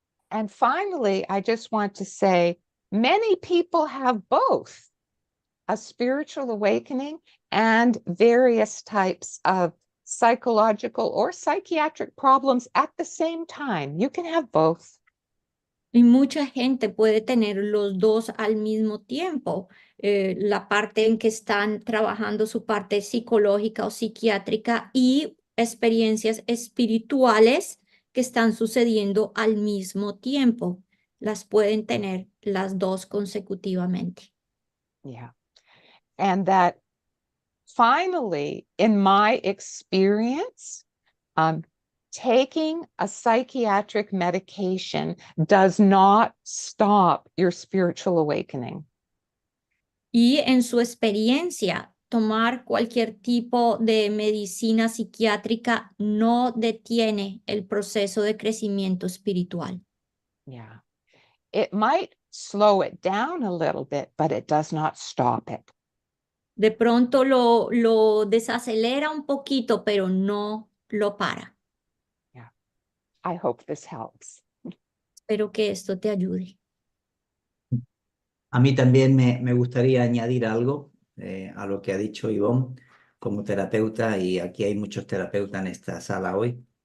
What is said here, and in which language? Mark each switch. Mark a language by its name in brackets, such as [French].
[English] And finally, I just want to say, many people have both a spiritual awakening and various types of psychological or psychiatric problems at the same time. You can have both. [Spanish] Y mucha gente puede tener los dos al mismo tiempo, la parte en que están trabajando su parte psicológica o psiquiátrica y experiencias espirituales que están sucediendo al mismo tiempo. Las pueden tener las dos consecutivamente. Yeah. [English] And that finally, in my experience, taking a psychiatric medication does not stop your spiritual awakening. [Spanish] Y en su experiencia, tomar cualquier tipo de medicina psiquiátrica no detiene el proceso de crecimiento espiritual. Yeah. [English] It might slow it down a little bit, but it does not stop it. [Spanish] De pronto lo desacelera un poquito, pero no lo para. [English] Yeah. I hope this helps. [Spanish] Espero que esto te ayude. A mí también me gustaría añadir algo a lo que ha dicho Yvonne como terapeuta, y aquí hay muchos terapeutas en esta sala hoy.